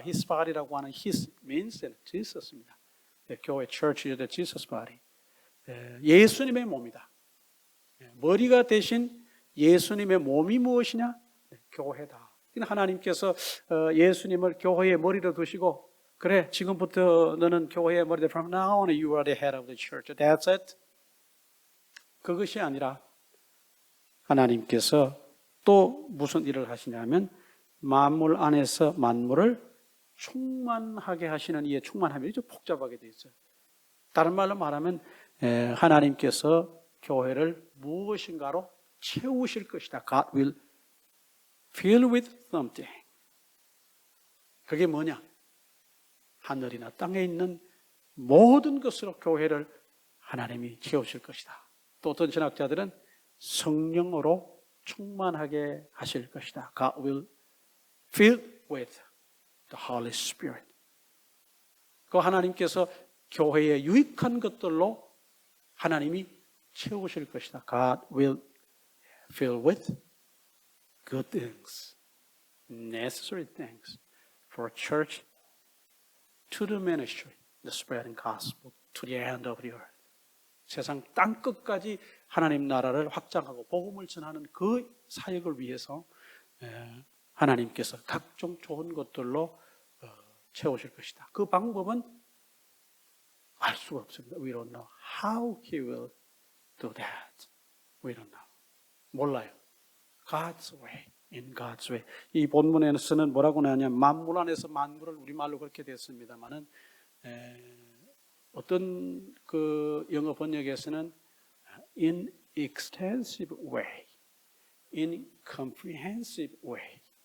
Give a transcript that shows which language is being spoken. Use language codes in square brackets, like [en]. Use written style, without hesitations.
[en] His body [ko] 라고 하는 [en] His means Jesus [ko] 입니다. [en] 교회 church is the Jesus body. [ko] 예수님의 몸이다. 머리가 대신 예수님의 몸이 무엇이냐? 교회다. 하나님께서 예수님을 교회의 머리로 두시고, 그래, 지금부터 너는 교회의 머리다. [en] From now on you are the head of the church. That's it. [ko] 그것이 아니라 하나님께서 또 무슨 일을 하시냐면 만물 안에서 만물을 충만하게 하시는, 이에 충만함이 좀 복잡하게 되어 있어요. 다른 말로 말하면 하나님께서 교회를 무엇인가로 채우실 것이다. [en] God will fill with something. [ko] 그게 뭐냐? 하늘이나 땅에 있는 모든 것으로 교회를 하나님이 채우실 것이다. 또 어떤 신학자들은 성령으로 충만하게 하실 것이다. [en] God will fill with the Holy Spirit. [ko] 그 하나님께서 교회의 유익한 것들로 하나님이 채우실 것이다. [en] God will fill with good things, necessary things for church to the ministry, the spreading gospel to the end of the earth. [ko] 세상 땅 끝까지 하나님 나라를 확장하고 복음을 전하는 그 사역을 위해서 하나님께서 각종 좋은 것들로 채우실 것이다. 그 방법은 알 수가 없습니다. [en] We don't know how He will do that. We don't know. [ko] 몰라요. [en] God's way, in God's way. [ko] 이 본문에서는 뭐라고 나냐면 만물 안에서 만물을 우리말로 그렇게 됐습니다만은 어떤 그 영어 번역에서는 [en] in extensive way, in comprehensive way.